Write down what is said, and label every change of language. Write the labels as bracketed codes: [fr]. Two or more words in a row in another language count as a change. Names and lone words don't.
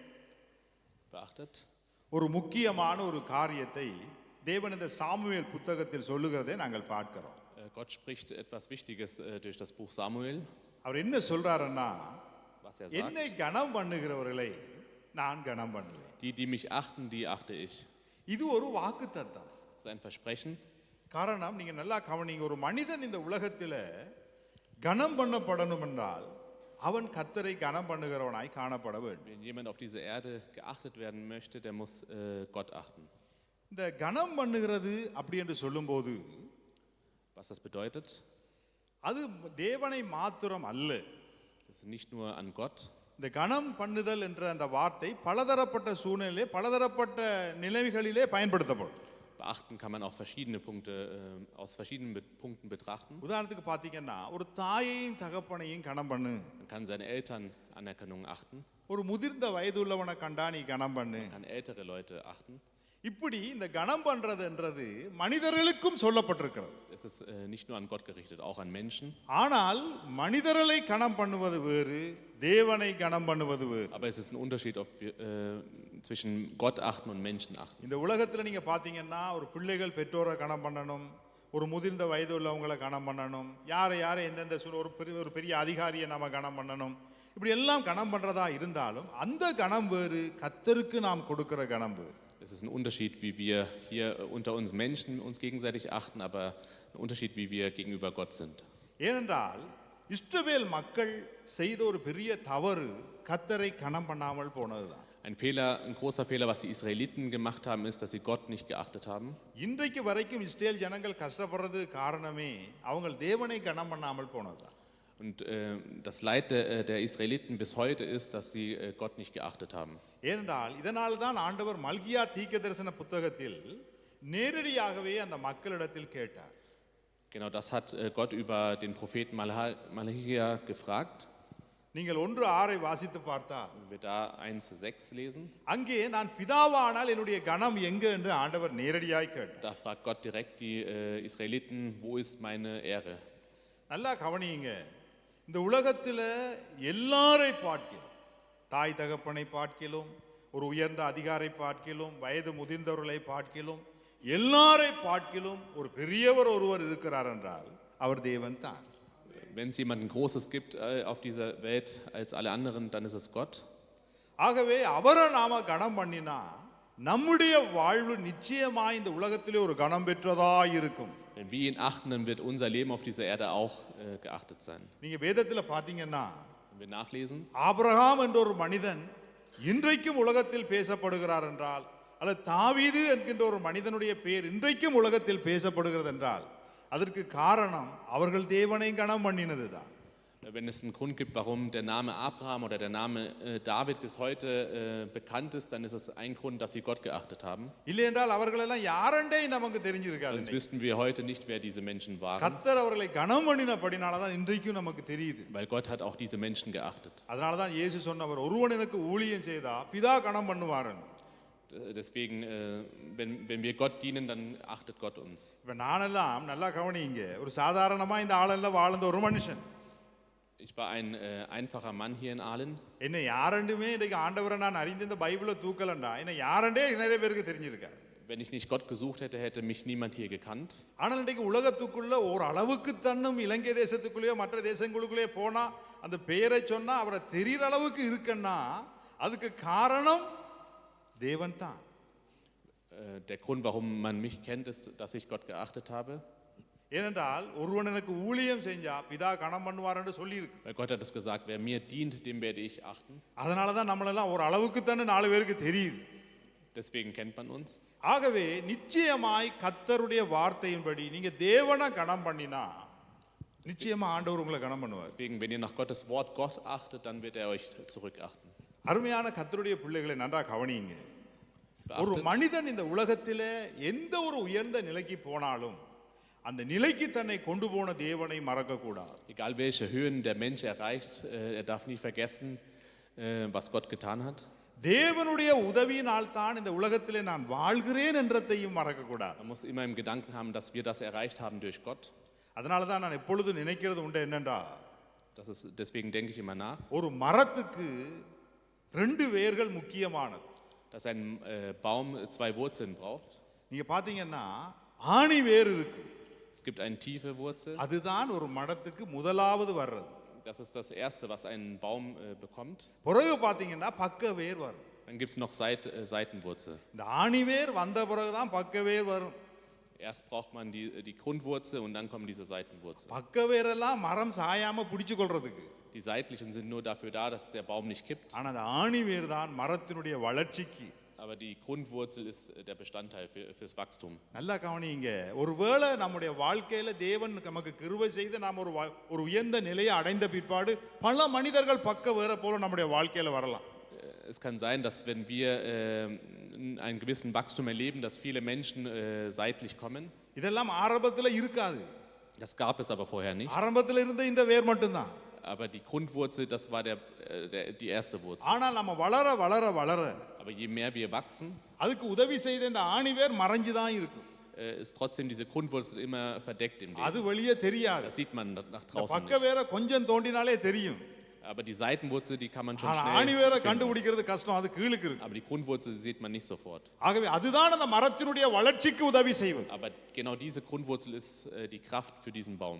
[de] Beachtet. [ta] ஒரு முக்கியமான ஒரு காரியத்தை தேவன் இந்த சாமுவேல் புத்தகத்தில் சொல்லுகிறதை நாங்கள் பார்க்கிறோம். [de] Gott spricht etwas Wichtiges durch das Buch Samuel. [ta] அவர் என்ன சொல்றாருன்னா, [de] Was sagt. [ta] என்னை கனம் பண்ணுகிறவர்களை நான் கனம் பண்ணுவேன். [de] Die mich achten, die achte ich. [ta] இது ஒரு வாக்குத்தத்தம். [de] Das ist ein Versprechen. [ta] காரணம், நீங்க நல்லா கவனிங்க, ஒரு மனிதன் இந்த உலகத்தில் கனம் பண்ணப்படணும் என்றால் அவன் கர்த்தரை கனம் பண்ணுகிறவனாய் காணப்பட வேண்டும். [de] Wenn jemand auf dieser Erde geachtet werden möchte, der muss Gott achten. [ta] இந்த கனம் பண்ணுகிறது அப்படி என்று சொல்லும்போது [de] Was das bedeutet? [ta] அது தேவனை மாத்திரம் அல்ல. [de] Das ist nicht nur an Gott. [ta] இந்த கனம் பண்ணுதல் என்ற அந்த வார்த்தை பலதரப்பட்ட சூழ்நிலையிலே பலதரப்பட்ட நிலைகளிலே பயன்படுத்தப்படும். [de] Beachten kann man auch verschiedene Punkte, aus verschiedenen Punkten betrachten. [ta] உதாரணத்துக்கு பார்த்தீங்கன்னா, ஒரு தாயையும் தகப்பனையும் கனம் பண்ணு. [de] Man kann seine Eltern Anerkennung achten. [ta] ஒரு முதிர்ந்த வயதுள்ளவனை கண்டா நீ கனம் பண்ணு. [de] Man kann ältere Leute achten. [ta] இப்படி இந்த கனம் பண்றதுன்றது மனிதர்களுக்கும் சொல்லப்பட்டிருக்கிறது. [de] Es ist nicht nur an Gott gerichtet, auch an Menschen. [ta] ஆனால் மனிதர்களை கனம் பண்ணுவது வேறு, தேவனை கனம் பண்ணுவது வேறு. [de] Aber es ist ein Unterschied, ob wir zwischen Gott achten und Menschen achten. [ta] இந்த உலகத்துல நீங்க பாத்தீங்கன்னா, ஒரு பிள்ளைகள் பெற்றோரை கனம் பண்ணணும், ஒரு முதிர்ந்த வயது உள்ளவங்களை கனம் பண்ணணும், யாரை எந்தெந்த ஒரு பெரிய அதிகாரியை நாம கனம் பண்ணணும், இப்படி எல்லாம் கனம் பண்றதா இருந்தாலும் அந்த கனம் வேறு, கர்த்தருக்கு நாம் கொடுக்கிற கனம் வேறு. [de] Es ist ein Unterschied, wie wir hier unter uns Menschen uns gegenseitig achten, aber ein Unterschied, wie wir gegenüber Gott sind. [ta] ஏனென்றால் இஸ்ரவேல் மக்கள் செய்த ஒரு பெரிய தவறு கர்த்தரை கனம் பண்ணாமல் போனதுதான். [de] Ein großer Fehler, was die Israeliten gemacht haben, ist, dass sie Gott nicht geachtet haben. [ta] இன்றைக்கு வரைக்கும் இஸ்ரேல் ஜனங்கள் கஷ்டப்படுறது காரணமே அவங்க தேவனை கனம் பண்ணாமல் போனதுதான். [de] Und das Leid der Israeliten bis heute ist, dass sie Gott nicht geachtet haben. [ta] ஏனென்றால் இதனால் தான் ஆண்டவர் மல்கியா தீர்க்கதரிசன புத்தகத்தில் நேரடியாகவே அந்த மக்களிடத்தில் கேட்டார். [de] Genau das hat Gott über den Propheten Malachia gefragt. [ta] நீங்கள் 1:6 வாசித்து பார்த்தால், [de] Wenn wir da 1:6 lesen, [ta] அங்கே நான் பிதாவானால் என்னுடைய கனம் எங்கே என்று ஆண்டவர் நேரடியாய் கேட்டார். [de] da fragt Gott direkt die Israeliten, wo ist meine Ehre? [ta] நல்லா கவனியுங்க. இந்த உலகத்தில் எல்லாரை பார்க்கிறோம், தாய் தகப்பனை பார்க்கிறோம், ஒரு உயர்ந்த அதிகாரை பார்க்கிறோம், வயது முதிர்ந்தவர்களை பார்க்கிறோம், எல்லாரை பார்க்கிறோம் ஒரு பெரியவர் ஒருவர் இருக்கிறார் என்றால் அவர் தேவன் தான். [de] Wenn es jemanden Großes gibt auf dieser Welt als alle anderen, dann ist es Gott. [ta] ஆகவே அவரை நாம கனம் பண்ணினா நம்முடைய வாழ்வு நிச்சயமாய் இந்த உலகத்திலே ஒரு கனம் பெற்றதா இருக்கும். [de] Wenn wir ihn achten, dann wird unser Leben auf dieser Erde auch geachtet sein. [ta] நீங்க வேதத்துல பாத்தீங்கன்னா, [de] Wenn wir nachlesen, [ta] ஆபிரகாம் என்ற ஒரு மனிதன் இன்றைக்கும் உலகத்தில் பேசப்படுகிறார் என்றால், அல்லது தாவீது என்கின்ற ஒரு மனிதனுடைய பெயர் இன்றைக்கும் உலகத்தில் பேசப்படுகிறது என்றால், அதற்கு காரணம் அவர்கள் தேவனை கனம் பண்ணினதுதான். [de] wenn es einen Grund gibt, warum der Name Abraham oder der Name David bis heute bekannt ist, dann ist es ein Grund, dass sie Gott geachtet haben. [ta] இல்லை என்றால் அவர்கள் எல்லாம் யாரென்றே நமக்கு தெரிஞ்சிருக்காது. [de] Sonst wüssten wir heute nicht, wer diese Menschen waren. [ta] கர்த்தர் அவர்களை கனம் பண்ணினபடினால தான் இன்றைக்கும் நமக்கு தெரியுது. [de] Weil Gott hat auch diese Menschen geachtet. [ta] அதனால தான் இயேசு சொன்னவர், ஒருவன் எனக்கு ஊழியம் செய்தா பிதா கனம் பண்ணுவாரன். [de] Deswegen, wenn wir Gott dienen, dann achtet Gott uns. [ta] இப்ப நானெல்லாம் நல்லா கவனிங்க, ஒரு சாதாரணமா இந்த ஆளெல்லாம் வாழ்ந்த ஒரு மனுஷன். [de] Ich war ein einfacher Mann hier in Ahlen. [ta] என்ன யாரெண்டுமே இன்னைக்கு ஆண்டவரை நான் அறிந்து இந்த பைபிளை தூக்கலண்டா என்ன யாரெண்டே நிறைய பேருக்கு தெரிஞ்சிருக்காரு. [de] Wenn ich nicht Gott gesucht hätte, hätte mich niemand hier gekannt. [ta] ஆனால் இன்னைக்கு உலகத்துக்குள்ள ஒரு அளவுக்கு தன்னும் இலங்கை தேசத்துக்குள்ளேயோ மற்ற தேசங்களுக்குள்ளேயோ போனா அந்த பெயரை சொன்னா அவரை தெரிகிற அளவுக்கு இருக்குன்னா அதுக்கு காரணம் தேவன் தான். [de] Der Grund, warum man mich kennt, ist, dass ich Gott geachtet habe. [ta] ஏனென்றால் ஒருவன் எனக்கு ஊழியம் செஞ்சா பிதா கணம் பண்ணுவார்னு சொல்லியிருக்கு. [de] Weil Gott hat es gesagt, wer mir dient, dem werde ich achten. [ta] அதனால தான் நம்மளெல்லாம் ஒரு அளவுக்கு தானே 4 பேருக்கு தெரியுது. [de] Deswegen kennt man uns. [ta] ஆகவே நிச்சயமாய் கர்த்தருடைய வார்த்தையின்படி நீங்க தேவனை கணம் பண்ணினா நிச்சயமா ஆண்டவர் உங்களை கணம் பண்ணுவார். [de] Deswegen, wenn ihr nach Gottes Wort Gott achtet, dann wird er euch zurückachten. [ta] அருமையான கர்த்தருடைய பிள்ளைகளை நன்றாக கவனியுங்க. ஒரு [de] Beachtet, [ta] மனிதன் இந்த உலகத்திலே எந்த ஒரு உயர்ந்த நிலைக்கு போனாலும் அந்த நிலைக்கு தன்னை கொண்டு போன தேவனை மறக்க கூடாது. [de] egal welche Höhen der Mensch erreicht, er darf nie vergessen, was Gott getan hat. [ta] தேவனுடைய உதவியினால் தான் இந்த உலகத்திலே நான் வாழ்கிறேன் என்றதையும் மறக்க கூடாது. [de] Man muss immer im Gedanken haben, dass wir das erreicht haben durch Gott. [ta] அதனால தான் நான் எப்பொழுதும் நினைக்கிறது உண்டு என்னென்றா, [de] Deswegen denke ich immer nach, [ta] ஒரு மரத்துக்கு 2 வேர்கள் முக்கியமானது. [de] dass ein Baum 2 Wurzeln braucht. [ta] நீங்க பாத்தீங்கன்னா ஆணி வேர் இருக்கு. [de] Es gibt eine tiefe Wurzel. [ta] அதுதான் ஒரு மரத்துக்கு முதலாவது வர்றது. [de] Das ist das Erste, was ein Baum bekommt. [ta] பிறகு பாத்தீங்கன்னா பக்க வேர் வரும். [de] Dann gibt es noch Seitenwurzel. [ta] இந்த ஆணி வேர் வந்த பிறகுதான் பக்க வேர் வரும். [de] Erst braucht man die Grundwurzel und dann kommen diese Seitenwurzel. [ta] பக்க வேரெல்லாம் மரம் சாயாம பிடிச்சு கொள்றதுக்கு. [de] Die seitlichen sind nur dafür da, dass der Baum nicht kippt. [ta] ஆனா அந்த ஆணி வேர் தான் மரத்தினுடைய வளர்ச்சிக்கு. [de] Aber die Grundwurzel ist der Bestandteil fürs Wachstum. [ta] நல்லா கவனிங்க. ஒருவேளை நம்முடைய வாழ்க்கையில தேவன் நமக்கு கிருபை செய்து நாம் ஒரு உயர்ந்த நிலையை அடைந்த பிற்பாடு பல மனிதர்கள் பக்க வேற போல நம்முடைய வாழ்க்கையில வரலாம். [de] Es kann sein, dass wenn wir einen gewissen Wachstum erleben, dass viele Menschen seitlich kommen. [ta] இதெல்லாம் ஆரம்பத்துல இருக்காது. [de] Das gab es aber vorher nicht. [ta] ஆரம்பத்துல இருந்த இந்த வேர் மட்டும்தான். [de] Aber die Grundwurzel, das war die erste Wurzel. [ta] ஆனால் நம்ம வளர வளர வளர [de] Aber je mehr wir wachsen, [ta] அதுக்கு உதவி செய்த இந்த ஆணி வேர் மறைஞ்சு தான் இருக்கும். [de] ist trotzdem diese Grundwurzel immer verdeckt im [ta] அது [de] Leben. [ta] வெளியே தெரியாது. [de] Das sieht man nach [ta] இந்த [de] draußen [ta] பக்க [de] nicht. [ta] வேரை கொஞ்சம் தோண்டினாலே தெரியும். [de] Aber die Seitenwurzel, die kann man schon [ta] ஆனா ஆணி [de] schnell [ta] வேரை [de] finden. [ta] கண்டுபிடிக்கிறது கஷ்டம். அது கீழுக்கு இருக்கு. [de] Aber die Grundwurzel sieht man nicht sofort. [ta] ஆகவே அதுதான் அந்த மரத்தினுடைய வளர்ச்சிக்கு உதவி செய்வது. [de] Aber genau diese Grundwurzel ist die Kraft für diesen Baum.